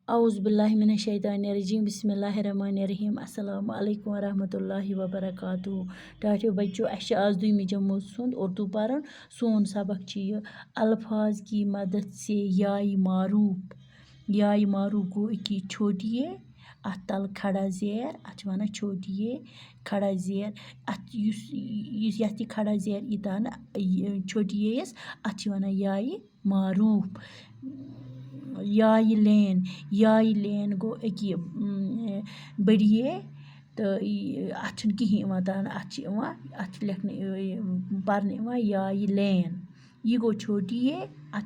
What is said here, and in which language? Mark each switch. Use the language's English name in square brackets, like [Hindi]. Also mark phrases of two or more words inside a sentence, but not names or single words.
[Arabic] اعوذ باللہ من الشیطان الرجیم بسم اللہ الرحمن الرحیم السلام علیکم ورحمۃ اللہ وبرکاتہ [Kashmiri] ٹاٹھیو بچو اَسہِ چھِ آز دوٚیمہِ جمٲژ ہُنٛد اردو پرُن سون سبق چھِ یہِ [Urdu] الفاظ کی مدد سے [Kashmiri] یائے معروف گوٚو أکی چھوٹیے اَتھ تل کھڑا زیر اَتھ چھِ وَنان چھوٹیے کھڑا زیر اَتھ یُس یَتھ یہِ کھڑا زیر ییٖتاہ نہٕ چھوٹیے یَس اَتھ چھِ وَنان یائے معروف یائے لین گوٚو أکیاہ بٔڑیے تہٕ اَتھ چھُنہٕ کِہیٖنۍ یِوان ترٛاونہٕ اَتھ چھِ یِوان اَتھ چھِ لیکھنہٕ پَرنہٕ یِوان یائے لین یہِ گوٚو چھوٹیے اَتھ